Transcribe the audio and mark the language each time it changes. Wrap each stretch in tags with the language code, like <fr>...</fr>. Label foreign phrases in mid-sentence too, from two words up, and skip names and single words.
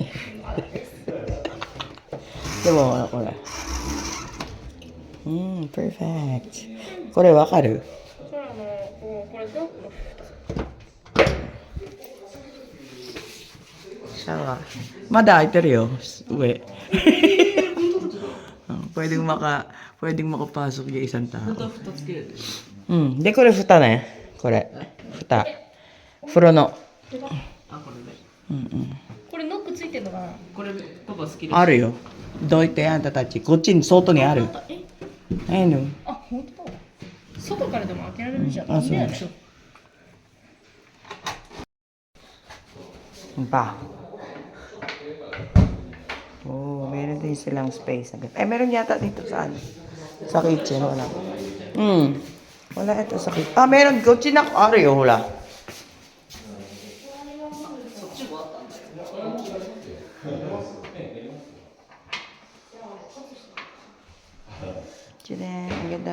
<ja>でも、これ。perfect。これわかる？これどこ？シャワー。まだ開いてるよ、</ja> <tl>上。pwedeng makapasok yung isang tao.</tl> <ja>De, これ蓋ね。これ。蓋。風呂の。これノックついてるのかな？これパパ好きです。あるよ。どいてあんたたち。こっちに外にある。ないの？あ、本当だ。外からでも開けられるじゃん。あ、そう。Pa.</ja> <tl>Oh, meron din silang space. Eh, meron yata dito sa kitchen. Wala. Wala ito sa kitchen. Ah, meron. Kotse na. Ari, wala. Tine, ang ganda.</tl>